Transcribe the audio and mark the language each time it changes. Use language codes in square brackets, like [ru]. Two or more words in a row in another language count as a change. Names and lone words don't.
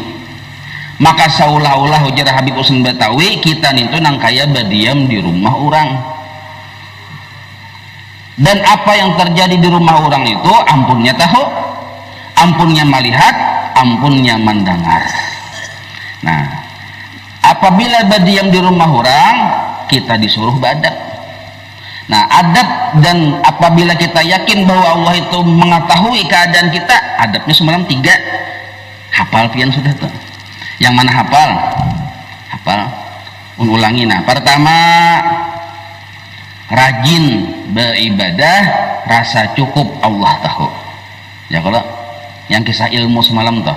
[bjn] Maka saulah-ulah ujar Habib Usman Batawi, kita itu nang kaya badiam di rumah orang, dan apa yang terjadi di rumah orang itu ampunnya tahu, ampunnya melihat, ampunnya mendengar. Nah, apabila badiam di rumah orang, kita disuruh badab. Nah, adab, [id] dan apabila kita yakin bahwa Allah itu mengetahui keadaan kita, adabnya semalam 3. [bjn] Hafal pian sudah tuh. Yang mana hafal? [id] Hafal. Ulangi. Nah, pertama, rajin beribadah, rasa cukup Allah tahu ya kalau yang kisah ilmu semalam toh.